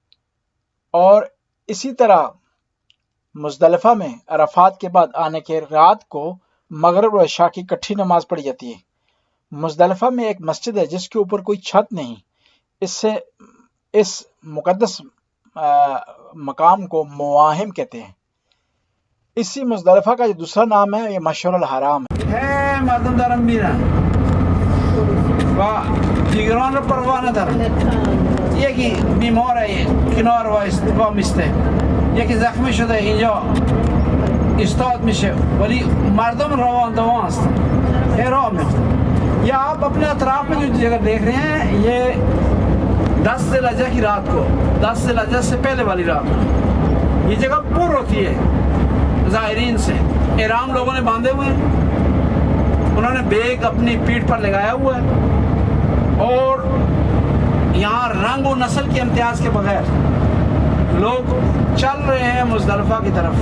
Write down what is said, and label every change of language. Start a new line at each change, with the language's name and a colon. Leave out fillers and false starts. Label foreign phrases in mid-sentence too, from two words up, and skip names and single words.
Urdu: اور اسی طرح مزدلفہ میں عرفات کے بعد آنے کے رات کو مغرب اور عشاء کی اکٹھی نماز پڑھی جاتی ہے۔ مزدلفہ میں ایک مسجد ہے جس کے اوپر کوئی چھت نہیں، اس مقدس مقام کو مواہم کہتے ہیں۔ اسی مزدلفہ کا جو دوسرا نام ہے یہ مشعر الحرام ہے۔
Persian: مردم دارم میرن و دیگران رو پروا ندارن. یکی بیماره کنار وامیسته، یکی زخمی شده اینجا استاد میشه، ولی مردم روان دوان هستن، راه میفتن.
Urdu: یا آپ اپنے اطراف میں جو جگہ دیکھ رہے ہیں، یہ 10 ذی الحجہ کی رات کو، 10 ذی الحجہ سے پہلے والی رات کو یہ جگہ پر ہوتی ہے زائرین سے۔ احرام لوگوں نے باندھے ہوئے ہیں، انہوں نے بیگ اپنی پیٹھ پر لگایا ہوا ہے، اور یہاں رنگ و نسل کے امتیاز کے بغیر لوگ چل رہے ہیں مزدلفہ کی طرف۔